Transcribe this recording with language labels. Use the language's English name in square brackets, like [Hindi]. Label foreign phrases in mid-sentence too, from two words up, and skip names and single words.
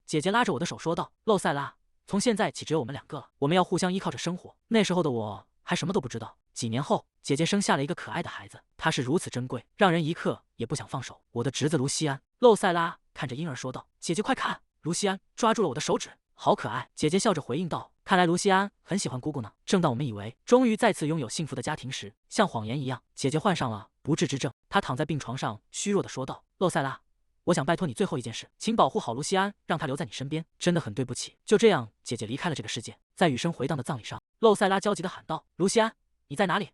[Chinese] 姐姐拉着我的手說道：“露塞拉，從現在起只有我們兩個了，我們要互相依靠着生活。” 那時候的我還什麼都不知道。幾年後，姐姐生下了一個可愛的孩子，他是如此珍貴，讓人一刻也不想放手。我的侄子盧西安。露塞拉看着嬰兒說道：“姐姐快看！”盧西安抓住了我的手指，好可愛。姐姐笑着回應道：“看來盧西安很喜歡姑姑呢。” 正當我們以為終於再次擁有幸福的家庭時，像謊言一樣，姐姐患上了不治之症。她躺在病床上，虛弱地說道：“露塞拉，我想拜托你最後一件事，請保護好盧西安，讓他留在你身邊。真的很對不起。” 就這樣，姐姐離開了這個世界。在雨聲回盪的葬禮上，露塞拉焦急地喊道：“盧西安，你在哪裡？”